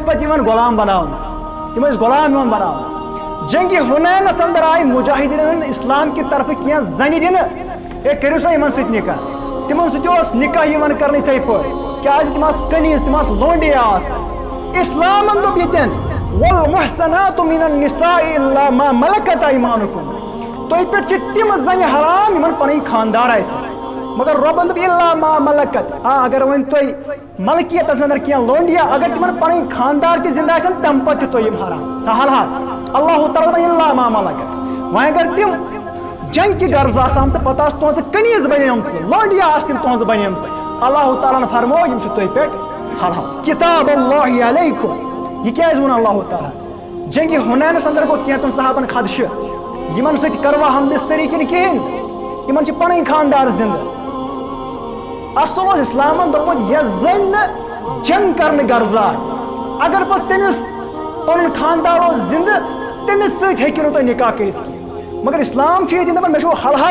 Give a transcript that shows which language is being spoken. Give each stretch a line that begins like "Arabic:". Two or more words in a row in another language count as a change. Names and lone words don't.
Kashmiri: پتہٕ یِوان غلام بناونہٕ تِم ٲسۍ غلام یِوان بناونہٕ جنگہِ حُنینس اندر آیہِ مجاہدیٖنن اسلام کہِ طرفہٕ کینٛہہ زنہِ دِنہٕ ہے کٔرِو سا یِمن سۭتۍ نکاح تِمن سۭتۍ اوس نکاح یِوان کرنہٕ یِتھٕے پٲٹھۍ کیازِ تِم آسہٕ کنیٖز تِم آسہٕ لونڈے آسہٕ اسلامن دوٚپ ییٚتٮ۪ن
Arabic: والمحسنات من النساء الا ما ملکت ایمانکم
Kashmiri: تۄہہِ پٮ۪ٹھ چھِ تِم زنہِ حرام یِمن پنٕنۍ خاندار آسہِ مگر رۄبن دوٚپ
Arabic: الا ما ملکت
Kashmiri: اگر وۄنۍ تۄہہِ ملکیتس اندر کینٛہہ لونڈیا اگر تِمن پنٕنۍ خاندار تہِ زندٕ آسن تمہِ پتہٕ چھِ تۄہہِ یِم حرام حال اللہ تعالیٰ دوٚپن
Arabic: الا ما ملکت
Kashmiri: وۄنۍ اگر تِم جنگ کہِ غرض آسان تہٕ پتہٕ آسہٕ تُہنٛزٕ کنیٖز بنیمژٕ لونڈیا آسہٕ تِم تُہنٛزٕ بنیمژٕ اللہ تعالیٰ ہن فرمو یِم چھِ تۄہہِ پٮ۪ٹھ حلال
Arabic: کتاب اللہ علیکم
Kashmiri: یہ کیازِ ووٚن اللہ تعالیٰ جنگہِ حُنینس اندر گوٚو کینٛژن صحابن خدشہٕ یمن سۭتۍ کروا ہم بستری کِنہٕ کِہیٖنۍ یمن چھِ پنٕنۍ خاندار زندٕ اصل اوس اسلامن دوٚپمُت یۄس زٔنۍ نہٕ جنگ کرنہٕ غرض آے اگر پتہٕ تٔمِس پنُن خاندار اوس زندٕ تٔمِس سۭتۍ ہیٚکِو نہٕ تُہۍ نکاح کٔرِتھ کینٛہہ مگر اسلام چھُ ییٚتہِ دپان مےٚ چھُو حلال